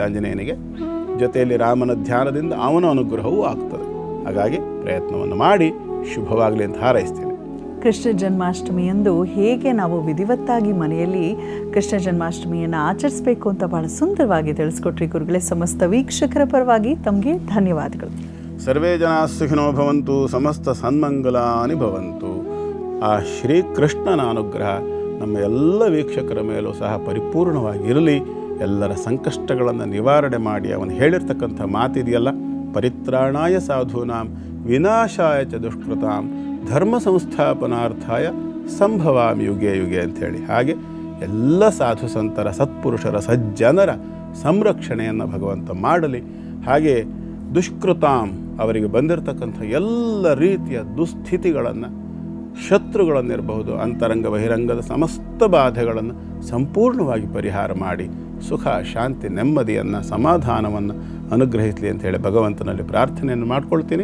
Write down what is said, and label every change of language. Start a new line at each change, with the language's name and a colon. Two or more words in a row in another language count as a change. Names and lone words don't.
Kannada: ಆಂಜನೇಯನಿಗೆ ಜೊತೆಯಲ್ಲಿ ರಾಮನ ಧ್ಯಾನದಿಂದ ಅವನ ಅನುಗ್ರಹವೂ ಆಗ್ತದೆ. ಹಾಗಾಗಿ ಪ್ರಯತ್ನವನ್ನು ಮಾಡಿ ಶುಭವಾಗಲಿ ಅಂತ ಹಾರೈಸ್ತೀನಿ. ಕೃಷ್ಣ ಜನ್ಮಾಷ್ಟಮಿಯಂದು ಹೇಗೆ ನಾವು ವಿಧಿವತ್ತಾಗಿ ಮನೆಯಲ್ಲಿ ಕೃಷ್ಣ ಜನ್ಮಾಷ್ಟಮಿಯನ್ನು ಆಚರಿಸಬೇಕು ಅಂತ ಬಹಳ ಸುಂದರವಾಗಿ ತಿಳಿಸ್ಕೊಟ್ರಿ ಗುರುಗಳೇ. ಸಮಸ್ತ ವೀಕ್ಷಕರ ಪರವಾಗಿ ತಮಗೆ ಧನ್ಯವಾದಗಳು.
Sanskrit: ಸರ್ವೇ ಜನಾಃ ಸುಖಿನೋ ಭವಂತು, ಸಮಸ್ತ ಸನ್ಮಂಗಲಾನಿ ಭವಂತು.
Kannada: ಆ ಶ್ರೀಕೃಷ್ಣನ ಅನುಗ್ರಹ ನಮ್ಮ ಎಲ್ಲ ವೀಕ್ಷಕರ ಮೇಲೂ ಸಹ ಪರಿಪೂರ್ಣವಾಗಿರಲಿ. ಎಲ್ಲರ ಸಂಕಷ್ಟಗಳನ್ನು ನಿವಾರಣೆ ಮಾಡಿ ಅವನು ಹೇಳಿರ್ತಕ್ಕಂಥ ಮಾತಿದೆಯಲ್ಲ,
Sanskrit: ಪರಿತ್ರಾಣಾಯ ಸಾಧೂನಾಂ ವಿನಾಶಾಯ ಚ ದುಷ್ಕೃತಾಂ ಧರ್ಮ ಸಂಸ್ಥಾಪನಾರ್ಥಾಯ ಸಂಭವಾಮಿ ಯುಗೆ ಯುಗೆ
Kannada: ಅಂಥೇಳಿ, ಹಾಗೆ ಎಲ್ಲ ಸಾಧು ಸಂತರ ಸತ್ಪುರುಷರ ಸಜ್ಜನರ ಸಂರಕ್ಷಣೆಯನ್ನು ಭಗವಂತ ಮಾಡಲಿ. ಹಾಗೆ ದುಷ್ಕೃತಾಂ ಅವರಿಗೆ ಬಂದಿರತಕ್ಕಂಥ ಎಲ್ಲ ರೀತಿಯ ದುಸ್ಥಿತಿಗಳನ್ನು, ಶತ್ರುಗಳನ್ನಿರಬಹುದು, ಅಂತರಂಗ ಬಹಿರಂಗದ ಸಮಸ್ತ ಬಾಧೆಗಳನ್ನು ಸಂಪೂರ್ಣವಾಗಿ ಪರಿಹಾರ ಮಾಡಿ ಸುಖ ಶಾಂತಿ ನೆಮ್ಮದಿಯನ್ನು ಸಮಾಧಾನವನ್ನು ಅನುಗ್ರಹಿಸಲಿ ಅಂತ ಹೇಳಿ ಭಗವಂತನಲ್ಲಿ ಪ್ರಾರ್ಥನೆಯನ್ನು ಮಾಡ್ಕೊಳ್ತೀನಿ.